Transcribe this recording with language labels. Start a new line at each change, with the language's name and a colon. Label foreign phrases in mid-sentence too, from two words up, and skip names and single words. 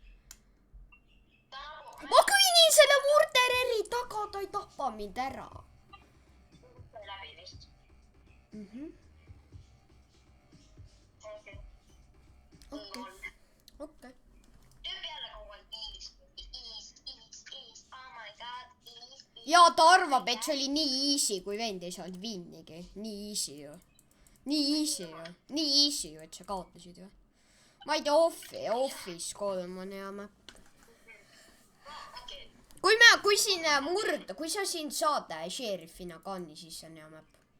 Estonian: Ma kõinin selle murdereri taga, ta ei tapa mind ära. Läbi vist. Okei. Tüüp jälle kogu aeg ease,
English: oh my god,
Estonian: ease. Ja ta arvab, et see oli nii easy, kui vend ei saanud vinnigi. Nii easy ju. Nii easy ju, et sa kaotasid ju. Ma ei tea, Office 3 on hea mäpp. Kui sa siin saad šerifina kanni, siis see on hea mäpp.